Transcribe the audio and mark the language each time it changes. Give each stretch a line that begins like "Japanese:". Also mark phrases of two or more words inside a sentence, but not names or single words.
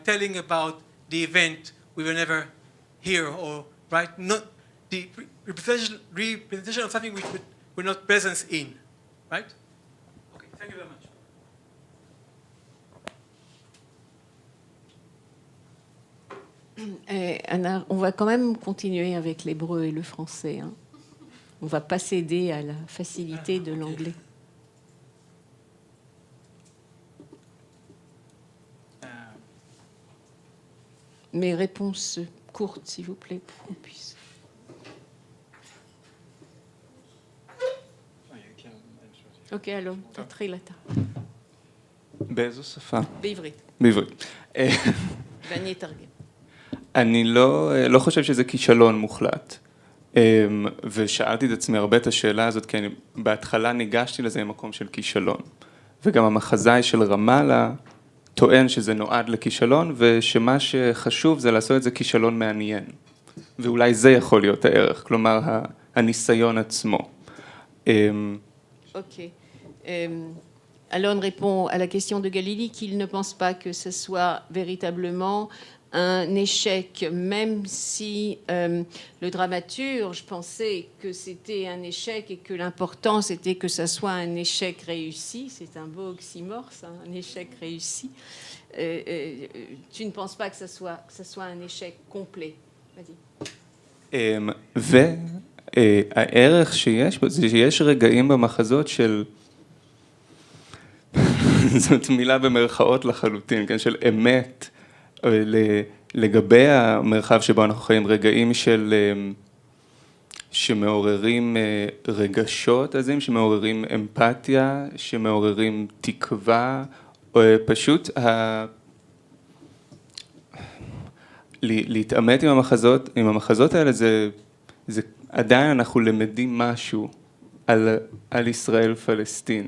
English: Telling about the event we were never here, or, right? Not the representation of something which we're not present in, right? Okay, thank you very much. Anna,
French: on va quand même continuer avec l'hébreu et le français. Hein. On ne va pas céder à la facilité de l'anglais. Mais réponse courte, s'il vous plaît, pour qu'on puisse.
Hebrew: אוקיי, אלון, תתחיל אתה. באיזו שפה? בעברית. בעברית. ואני אתרגם. אני לא חושב שזה כישלון מוחלט. ושאלתי את עצמי הרבה את השאלה הזאת, כי בהתחלה ניגשתי לזה ממקום של כישלון. וגם המחזאי של רמאללה טוען שזה נועד לכישלון, ושמה שחשוב זה לעשות את זה כישלון מעניין. ואולי זה יכול להיות הערך, כלומר הניסיון עצמו. Ok.
French: Alon répond à la question de Galili qu'il ne pense pas que ce soit véritablement un échec, même si le dramaturge pensait que c'était un échec et que l'important c'était que ça soit un échec réussi. C'est un beau oxymore, ça, un échec réussi. Tu ne penses pas que ça soit un échec complet. Vas-y.
Hebrew: והערך שיש, זה שיש רגעים במחזות של, זאת מילה במרכאות לחלוטין, כן, של אמת, לגבי המרחב שבו אנחנו חיים, רגעים שמעוררים רגשות עזים, שמעוררים אמפתיה, שמעוררים תקווה, או פשוט להתעמת עם המחזות האלה, זה עדיין אנחנו למדים משהו על ישראל פלסטין.